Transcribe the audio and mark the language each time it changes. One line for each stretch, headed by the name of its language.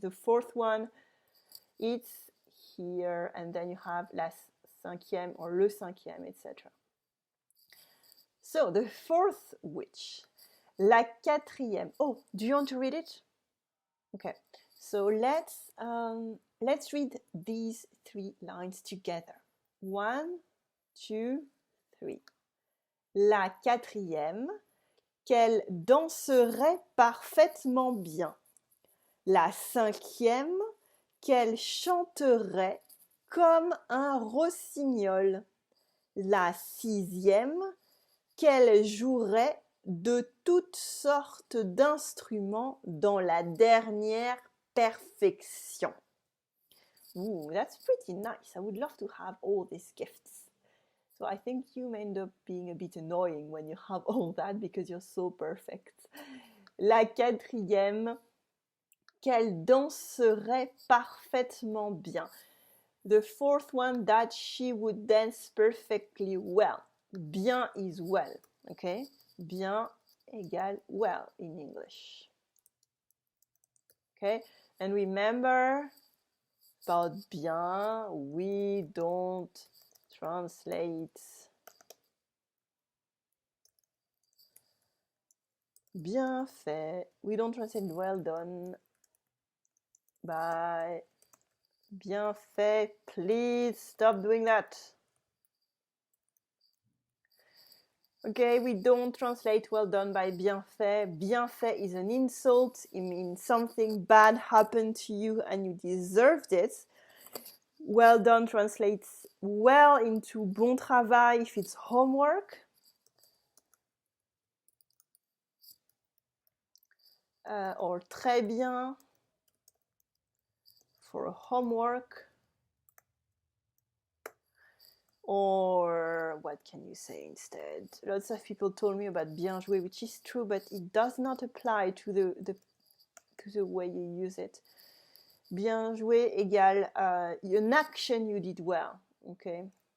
English: The fourth one, it's here, and then you have
French: la cinquième
English: or
French: le cinquième,
English: etc. So the fourth witch,
French: la quatrième.
English: Oh, do you want to read it? Okay, so let's read these 3 lines together. 1, 2, 3.
French: La quatrième, qu'elle danserait parfaitement bien. La cinquième, qu'elle chanterait comme un rossignol. La sixième, qu'elle jouerait de toutes sortes d'instruments dans la dernière perfection.
English: Ooh, that's pretty nice. I would love to have all these gifts. So I think you may end up being a bit annoying when you have all that because you're so perfect.
French: La quatrième, qu'elle danserait parfaitement bien.
English: The fourth one, that she would dance perfectly well. Bien is well, okay? Bien égale well in English. Okay? And remember, about bien, we don't translate bien fait. We don't translate well done by bien fait. Please stop doing that. Okay, we don't translate well done by bien fait. Bien fait is an insult. It means something bad happened to you and you deserved it. Well done translates well into
French: bon travail
English: if it's homework. Or
French: très bien
English: for homework. Or what can you say instead? Lots of people told me about
French: bien joué,
English: which is true, but it does not apply to the way you use it.
French: Bien joué égale
English: an action you did well. Okay.